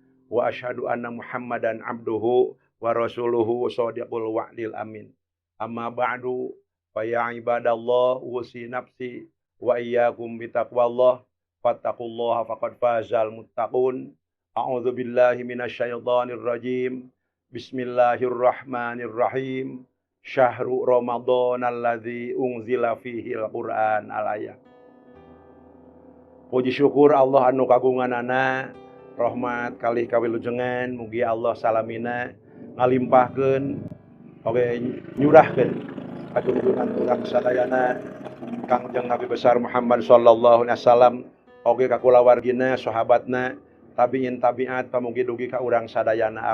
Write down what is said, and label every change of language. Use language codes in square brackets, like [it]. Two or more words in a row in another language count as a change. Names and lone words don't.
[ar] وأشهد أن محمدا عبده ورسوله صادق الوعد الأمين. أما بعد فيا عباد الله أوصي نفسي وإياكم بتقوى الله فاتقوا الله فقد فاز المتقون. أعوذ بالله من الشيطان الرجيم. بسم الله الرحمن الرحيم. شهر رمضان الذي أنزل فيه القرآن الآية. [su] Puji syukur Allah anu kagunganana, rahmat kalih kawilujengan, mugi Allah salamina ngalimpahkeun oge nyurahkeun katuntunan urang sadayana Kangjeng Nabi besar Muhammad [ar] صلى الله عليه وسلم [su] oge ka kulawargina, sahabatna, tabiin tabiat pamugi dugi ka urang sadayana.